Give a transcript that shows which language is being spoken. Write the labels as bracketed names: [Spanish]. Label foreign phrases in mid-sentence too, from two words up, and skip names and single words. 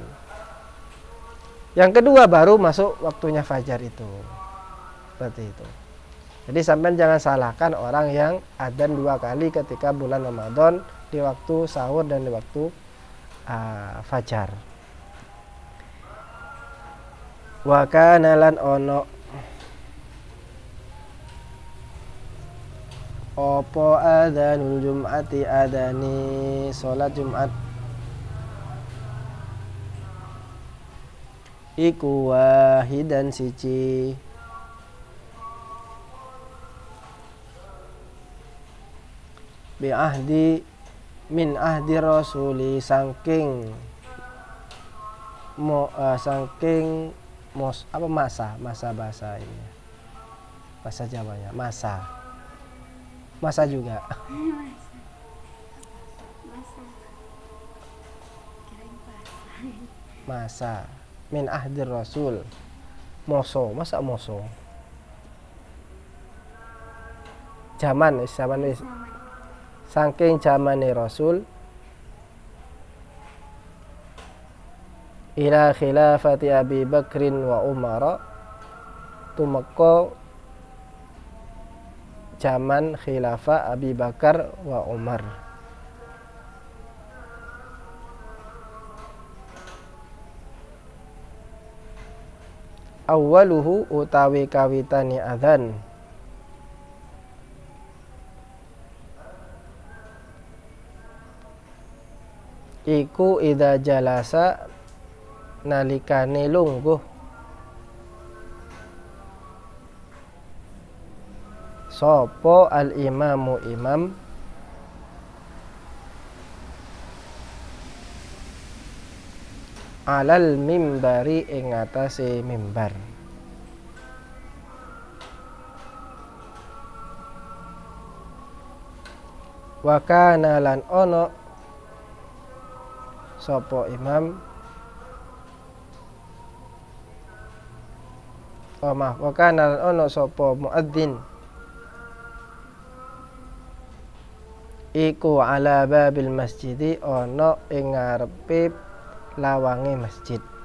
[Indonesian] Yang kedua baru masuk waktunya fajar itu. Seperti itu. Jadi sampai jangan salahkan orang yang adzan 2 kali ketika bulan Ramadan, di waktu sahur dan di waktu fajar. [Arabic] Wa kana [Javanese] lan ono opo [Arabic] adzanul jum'ati adzani [Javanese] salat Jumat iku wahidan siji [Arabic] bi ahdi min ahdi rasuli [Javanese] saking saking [Indonesian] masa bahasa ini, bahasa Jawanya masa juga masa [Arabic] min ahdi rasul [Indonesian] moso [Javanese] zaman saking zamane rasul [Arabic] ila khilafati [Javanese] Abi Bakrin wa Umar tumeka zaman khilafah Abi Bakar wa Umar. Awwaluhu utawi kawitane adzan iku [Arabic] idza jalasa [Javanese] nalikane lungguh sapa [Arabic] al imamu [Javanese] imam [Arabic] alal mimbari [Javanese] ing atase mimbar. [Arabic] Wa kana [Javanese] lan ono sapa imam [Arabic] wa kana [Javanese] lan ono sapa muadzin iku [Arabic] ala babil masjidi [Javanese] ono ing ngarepe lawange masjid.